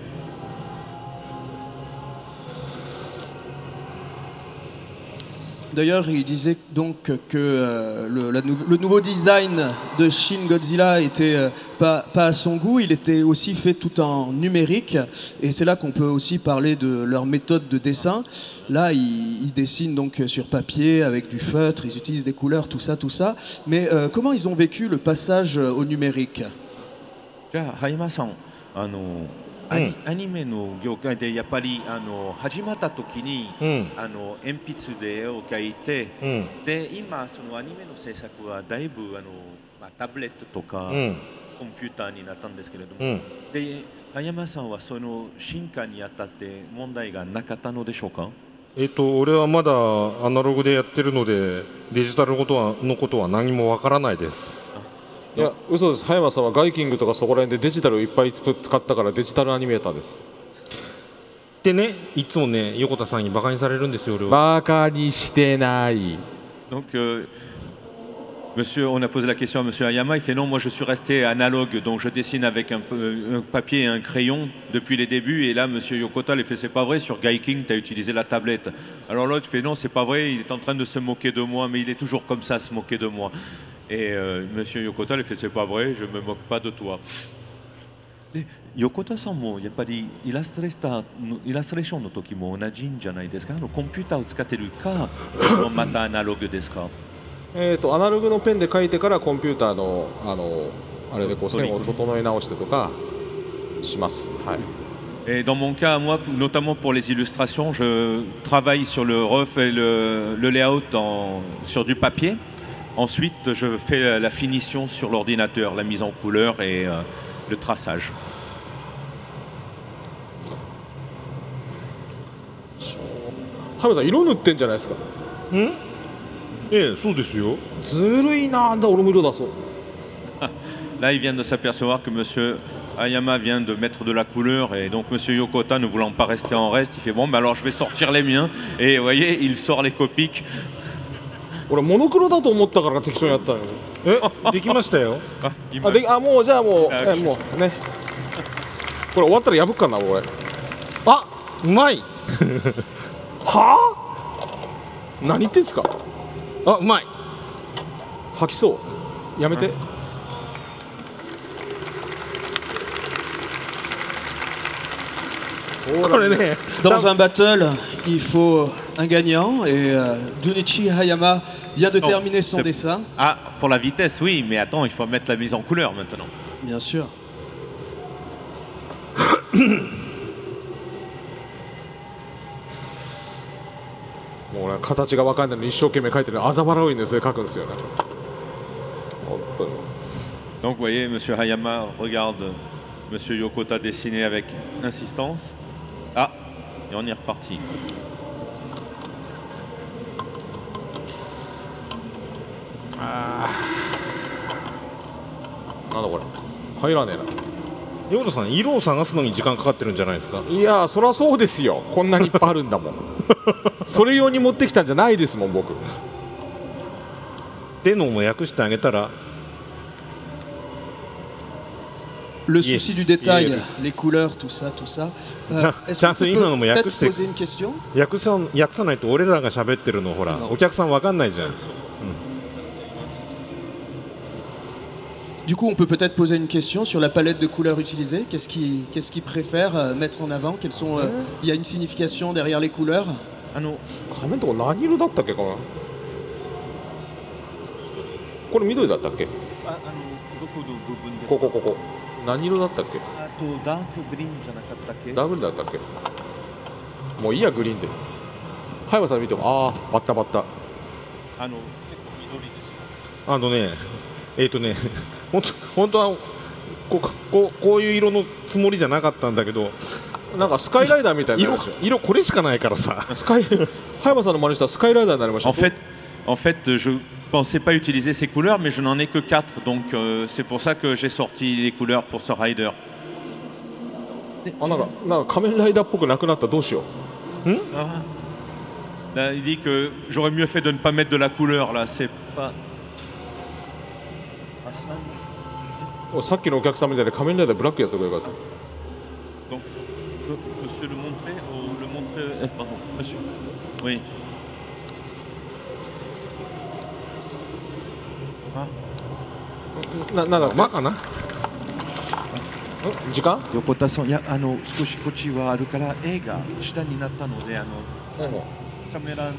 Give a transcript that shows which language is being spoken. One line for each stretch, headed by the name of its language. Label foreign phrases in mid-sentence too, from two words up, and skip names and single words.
French: D'ailleurs, il disait donc que le nouveau design de Shin Godzilla était pas à son goût, il était aussi fait tout en numérique, et c'est là qu'on peut aussi parler de leur méthode de dessin. Là, ils dessinent donc sur papier avec du feutre, ils utilisent des couleurs, tout ça. Mais comment ils ont vécu le passage au numérique?
Japanese: じゃあ、葉山さん、アニメの業界でやっぱり始まった時に、鉛筆で絵を描いて、で今そのアニメの制作はだいぶタブレットとか、コンピューターになったんですけれども、で葉山さんはその進化にあたって問題がなかったのでしょうか？俺はまだアナログでやってるのでデジタルのことは何もわからないです。いや、嘘です。葉山さんはガイキングとかそこら辺でデジタルをいっぱい使ったからデジタルアニメーターです。でね、いつもね、横田さんにバカにされるんですよ、俺は。バカにしてない。
French: Donc, monsieur, on a posé la question à monsieur Hayama, il fait non, moi je suis resté analogue, donc je dessine avec un papier et un crayon depuis les débuts, et là monsieur Yokota lui fait c'est pas vrai, sur Gaiking tu as utilisé la tablette. Alors l'autre fait non, c'est pas vrai, il est en train de se moquer de moi, mais il est toujours comme ça, se moquer de moi. Et monsieur Yokota lui fait c'est pas vrai, je me moque pas de toi.
Japanese: で横田さんもやっぱりイラストレーションの時も同じんじゃないですか？コンピューターを使ってるか、またアナログですか？アナログのペンで書いてからコンピューターのあれでこう線を整え直してとかします。はい。
French: Et dans mon cas, moi, notamment pour les illustrations, je travaille sur le rough et le layout sur du papier. Ensuite, je fais la finition sur l'ordinateur, la mise en couleur et le traçage.
Japanese: ハムさん色塗ってんじゃないですか？そうですよ。ずるいな、俺も色出そう。
French: Là, il vient de s'apercevoir que monsieur Hayama vient de mettre de la couleur et donc monsieur Yokota, ne voulant pas rester en reste, il fait bon, alors je vais sortir les miens. Et vous voyez, il sort les Copics.
Japanese: 俺モノクロだと思ったから適当にやったのよ。できましたよ。もうじゃあもうもうね。これ終わったら破くかなこれ。うまい。はあ？何言ってんすか？うまい。吐きそう。やめて。
French: Dans un battle, il faut un gagnant et Junichi Hayama vient de terminer son dessin. Ah, pour la vitesse, oui, mais attends, il faut mettre la mise en couleur maintenant. Bien sûr.
Japanese: もう俺は形が分かんないのに一生懸命描いてるのに嘲笑うようにそれ描くんですよね。本当に。
French: Donc vous voyez, monsieur Hayama regarde monsieur Yokota dessiner avec insistance. Ah, et on est reparti.
Japanese: なんだこれ入らねえな。横田さん、色を探すのに時間かかってるんじゃないですか？いやそりゃそうですよ。こんなにいっぱいあるんだもん。それ用に持ってきたんじゃないですもん僕。でのも訳してあげたら。
French: Le souci du détail, les couleurs, tout ça. Est-ce qu'on peut peut-être poser une question?
Japanese: 訳さないと俺らが喋ってるのほらお客さんわかんないじゃん。
French: Du coup, on peut peut-être poser une question sur la palette de couleurs utilisée. Qu'est-ce qu'ils préfèrent mettre en avant? Il y a une signification derrière les couleurs?
Japanese: 仮面とこ何色だったっけかな。これ緑だったっけ？こ何色だったっけ？ダークグリーンじゃなかったっけ？ダブルだったっけ？もういいやグリーンで。葉山さん見てもバッタ。結構緑です。本当はこういう色のつもりじゃなかったんだけど、なんかスカイライダーみたいになりましたよ。色これしかないからさ。葉山さんの真似したらスカイライダーになりました。
French: En fait, je pensais pas utiliser ces couleurs, mais je n'en ai que 4, donc c'est pour ça que j'ai sorti les couleurs pour ce rider.
Japanese: あ、なんか仮面ライダーっぽくなくなった。どうしよう。
French: Là, il dit que j'aurais mieux fait de ne pas mettre de la couleur là, c'est pas.
Japanese: さっきのお客さんみたいで仮面ライダーブラックやつがよかった。
French: Donc, monsieur le montrer ou le montrer. Pardon, monsieur. Oui.
Japanese: なんだ馬かな。時間？横田さん、いや、少しこっちはあるから絵が下になったので、カメラ